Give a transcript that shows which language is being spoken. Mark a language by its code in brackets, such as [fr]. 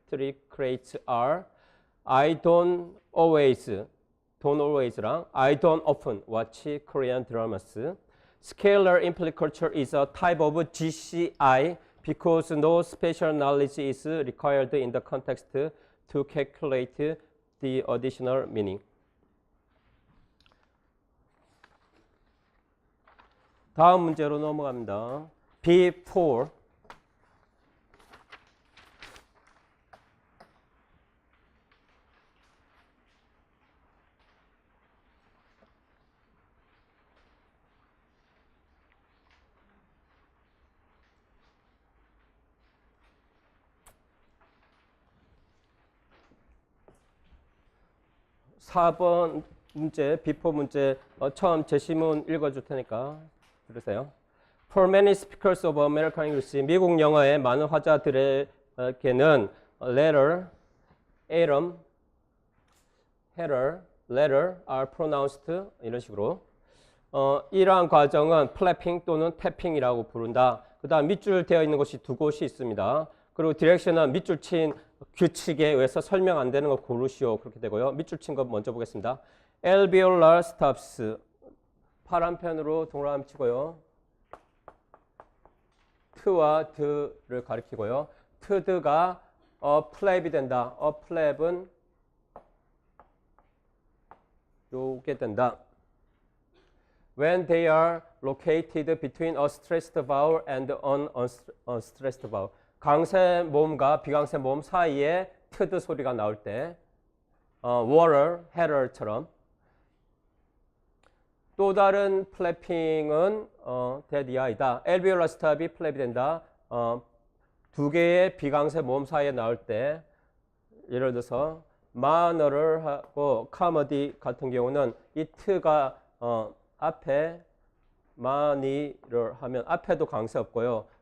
[en] 3 creates are I don't always랑 I don't often watch Korean dramas. Scalar implicature is a type of GCI because no special knowledge is required in the context to calculate the additional meaning. [ko] 다음 문제로 넘어갑니다. [en] B4. [ko] (4번) 문제, B4 문제 처음 제시문 읽어줄 테니까 들으세요. [en] For many speakers of American English, [ko] 미국 영어의 많은 화자들에게는 [en] letter, atom, header, letter are pronounced [ko] 이런 식으로 이러한 과정은 flapping 또는 tapping이라고 부른다. 그 다음 밑줄 되어 있는 곳이 두 곳이 있습니다. 그리고 디렉션은 밑줄 친 규칙에 의해서 설명 안 되는 거 고르시오. 그렇게 되고요. 밑줄 친 거 먼저 보겠습니다. [en] alveolar stops. [ko] 파란 펜으로 동그라미 치고요. 트와 드를 가리키고요. 트드가 플랩이 된다. 플랩은 요게 된다. [en] When they are located between a stressed vowel and an unstressed vowel. [ko] 강세 모음과 비강세 모음 사이에 트드 소리가 나올 때 water, header처럼. 또 다른 플래핑은 데디아이다. alveolar stop이 플랩이 된다. 두 개의 비강세 모음 사이에 나올 때 예를 들어서 마너를 하고 카머디 같은 경우는 이 트가 앞에 마니를 하면 앞에도 강세 없고요.